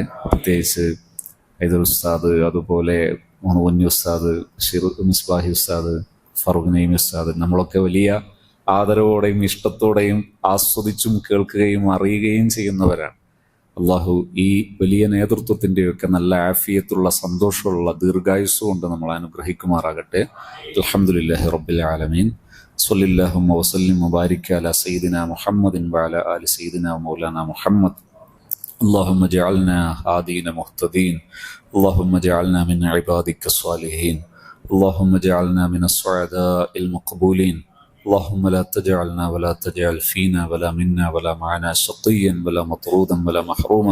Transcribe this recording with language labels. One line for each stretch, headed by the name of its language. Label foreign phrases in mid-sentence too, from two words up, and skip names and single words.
Malayalam: പ്രത്യേകിച്ച് ഹൈദർ ഉസ്താദ്, അതുപോലെ മുഹമ്മദ് ഉസ്താദ്, മിസ്ബാഹി ഉസ്താദ്, ഫറൂഖ് നഈം ഉസ്താദ്, നമ്മളൊക്കെ വലിയ ആദരവോടെയും ഇഷ്ടത്തോടെയും ആസ്വദിച്ചും കേൾക്കുകയും അറിയുകയും ചെയ്യുന്നവരാണ്. അള്ളാഹു ഈ വലിയ നേതൃത്വത്തിൻ്റെയൊക്കെ നല്ല ആഫിയത്തുള്ള സന്തോഷമുള്ള ദീർഘായുസ് കൊണ്ട് നമ്മൾ അനുഗ്രഹിക്കുമാറാകട്ടെ.
Arabic: الحمد لله رب العالمين. صل اللهم وسلم وبارك على سيدنا محمد وعلى آل سيدنا مولانا محمد. اللهم اجعلنا هادين مهتدين. اللهم اجعلنا من عبادك الصالحين. اللهم اجعلنا من السعداء المقبولين. اللهم لا تجعلنا ولا تجعل فينا ولا منا ولا معنا شقيا ولا مطرودا ولا محروما.